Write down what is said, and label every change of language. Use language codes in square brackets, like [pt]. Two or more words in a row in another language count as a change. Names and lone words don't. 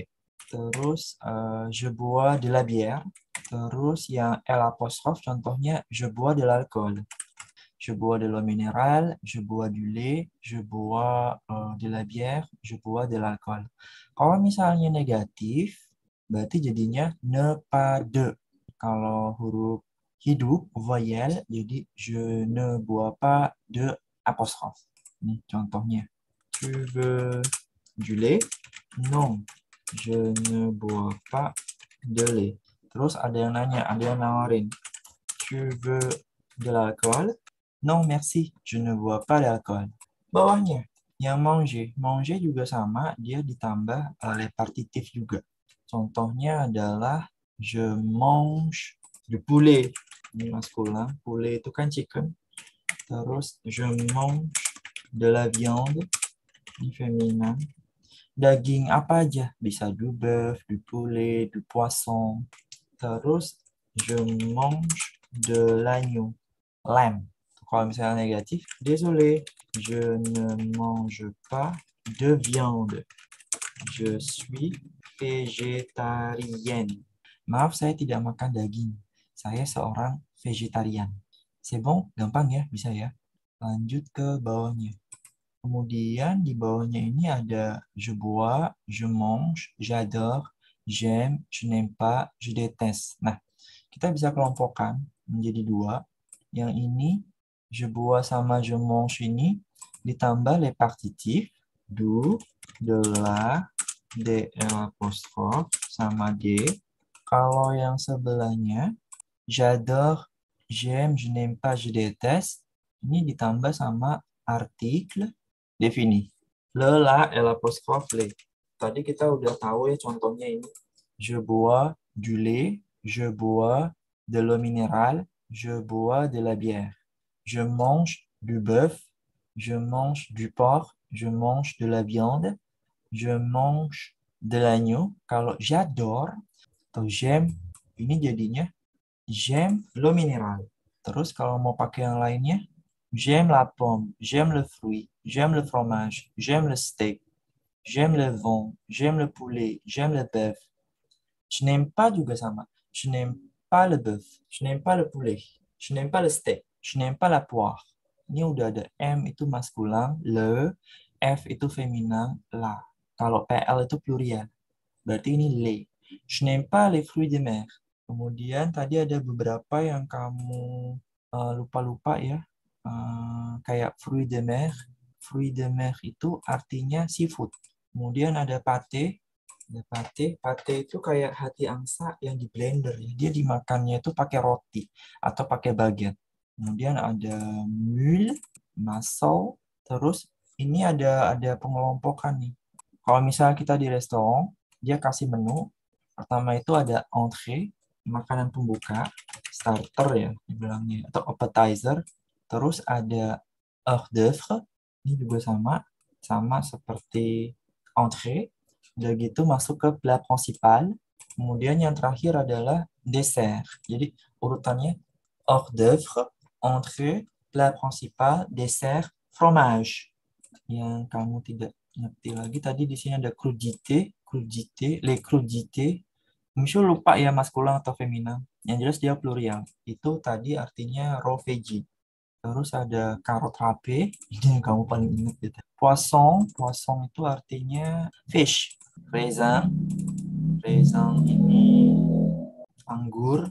[fr] Terus je bois de la bière. [id] Terus yang L apostrophe contohnya [fr] je bois de l'alcool. Je bois de l'eau minérale, je bois du lait, je bois de la bière, je bois de l'alcool. [id] Kalau misalnya negatif, berarti jadinya [fr] ne pas de. [id] Kalau huruf hidup, voyelle, jadi [fr] je ne bois pas de [id] apostrophe. Ini contohnya. [fr] Tu veux du lait? Non, je ne bois pas de lait. [id] Terus ada yang nanya, ada yang nawarin. [fr] Tu veux de l'alcool? Non, merci, je ne bois pas d'alcool. [id] Bawahnya, yang manger. Manger juga sama, dia ditambah oleh partitif juga. Contohnya adalah [fr] je mange du poulet. [id] Ini maskulin, poulet itu kan chicken. [fr] Terus je mange de la viande, [id] ini feminin. Daging apa aja, bisa [fr] du bœuf, du poulet, du poisson. Terus je mange de l'agneau, lamb. [id] Kalau misalnya negatif, [fr] désolé, je ne mange pas de viande. Je suis végétarienne. [id] Maaf, saya tidak makan daging. Saya seorang vegetarian. [fr] C'est bon? [id] Gampang ya, bisa ya. Lanjut ke bawahnya. Kemudian di bawahnya ini ada [fr] je bois, je mange, j'adore, j'aime, je n'aime pas, je déteste. [id] Nah, kita bisa kelompokkan menjadi dua. Yang ini [fr] je bois [id] sama [fr] je mange [id] ini ditambah [fr] les partitifs du, de la, de l'apostrophe [id] sama d. Kalau yang sebelahnya [fr] j'adore, j'aime, je n'aime pas, je déteste, [id] ini ditambah sama [fr] article défini. Le, la, et l'apostrophe les. [id] Tadi kita udah tahu ya contohnya ini. [fr] Je bois du lait, je bois de l'eau minérale, je bois de la bière. Je mange du bœuf, je mange du porc, je mange de la viande, je mange de l'agneau. [id] Kalau j'adore atau j'aime, ini jadinya [fr] j'aime l'eau minérale. [id] Terus kalau mau pakai yang lainnya, [fr] j'aime la pomme, j'aime le fruit, j'aime le fromage, j'aime le steak, j'aime le vin, j'aime le poulet, j'aime le bœuf. Je n'aime pas [id] juga sama. [fr] Je n'aime pas le bœuf, je n'aime pas le poulet, je n'aime pas le steak, je n'aime pas la poire. [id] Ini udah ada M itu maskulin, le, F itu feminin, la. Kalau PL itu plurial. Berarti ini le. [fr] Je n'aime pas les fruits de mer. [id] Kemudian tadi ada beberapa yang kamu lupa-lupa ya. Kayak [fr] fruits de mer. Fruits de mer [id] itu artinya seafood. Kemudian ada pate. Pate itu kayak hati angsa yang di blender. Dia dimakannya itu pakai roti atau pakai baguette. Kemudian ada mule, mussel. Terus ini ada pengelompokan nih. Kalau misalnya kita di restoran, dia kasih menu. Pertama itu ada entrée, makanan pembuka, starter ya dibilangnya, atau appetizer. Terus ada [fr] hors d'oeuvre, [id] ini juga sama seperti entrée. Udah gitu masuk ke [fr] plat principal. [id] Kemudian yang terakhir adalah dessert. Jadi urutannya [fr] hors d'oeuvre, entrée, plat principal, dessert, fromage. [id] Yang kamu tidak ngerti lagi tadi di sini ada crudité, [fr] les crudités. [id] Misal lupa ya maskulin atau feminin. Yang jelas dia plurial. Itu tadi artinya [en] raw veggie. [id] Terus ada [fr] carrot râpé, [id] ini yang kamu paling ingat gitu. Poisson itu artinya fish. Raisin ini anggur.